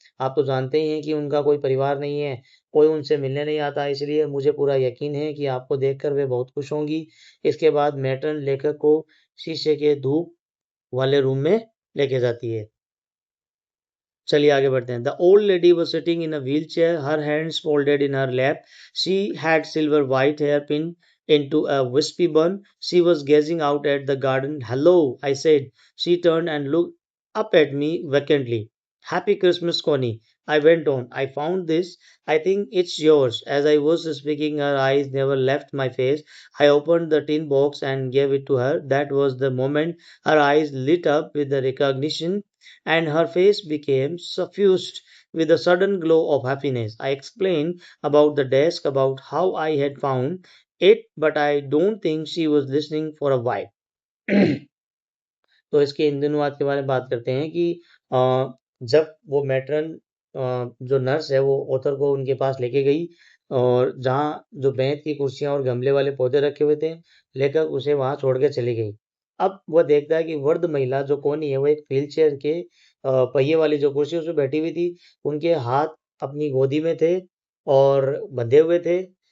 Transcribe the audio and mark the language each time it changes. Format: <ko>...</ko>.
<hi>आप तो जानते ही हैं कि उनका कोई परिवार नहीं है, कोई उनसे मिलने नहीं आता, इसलिए मुझे पूरा यकीन है कि आपको देखकर वे बहुत खुश होंगी। इसके बाद मैट्रन लेखक को शीशे के धूप वाले रूम में लेके जाती है। चलिए आगे बढ़ते हैं।</hi> <en>The old lady was sitting in a wheel chair, her hands folded in her lap. She had silver white hair pinned into a wispy bun. She was gazing out at the garden. Hello, I said. She turned and looked up at me vacantly. Happy Christmas, Connie. I went on. I found this. I think it's yours. As I was speaking, her eyes never left my face. I opened the tin box and gave it to her. That was the moment her eyes lit up with the recognition and her face became suffused with a sudden glow of happiness. I explained about the desk, about how I had found it, but I don't think she was listening for a while.</en> <hi>तो इसके इन अनुवाद के बारे में बात करते हैं कि जब वो मैट्रन जो नर्स है वो ऑथर को उनके पास लेके गई और जहाँ जो बेंत की कुर्सियां और गमले वाले पौधे रखे हुए थे, लेकर उसे वहां छोड़ के चली गई। अब वह देखता है कि वृद्ध महिला जो कोनी है वो एक व्हील चेयर के पहिए वाली जो कुर्सी उसमें बैठी हुई थी, उनके हाथ अपनी गोदी में थे और बंधे हुए थे।</hi>